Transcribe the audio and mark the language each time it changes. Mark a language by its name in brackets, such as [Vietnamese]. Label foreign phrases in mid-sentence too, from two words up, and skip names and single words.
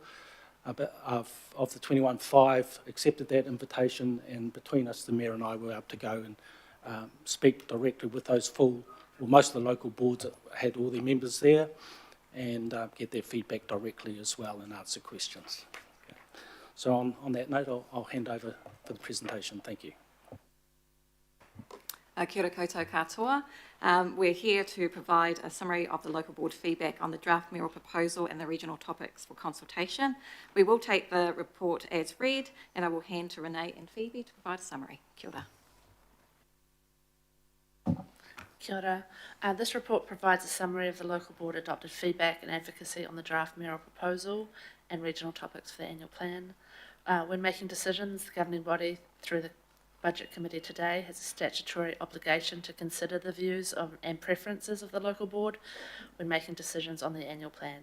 [English] Of the 21, 5 accepted that invitation, and between us, the Mayor and I were able to go and speak directly with those most of the local boards that had all their members there, and get their feedback directly as well and answer questions. Okay. So on that note, I'll hand over for the presentation. Thank you. [Māori] Kia ora koutou katoa. [English] We're here to provide a summary of the local board feedback on the draft mayoral proposal and the regional topics for consultation. We will take the report as read, and I will hand to Renee and Phoebe to provide a summary. [Māori] Kia ora. Kia ora. [English] This report provides a summary of the local board adopted feedback and advocacy on the draft mayoral proposal and regional topics for the annual plan. When making decisions, the governing body, through the Budget Committee today, has a statutory obligation to consider the views and preferences of the local board when making decisions on the annual plan.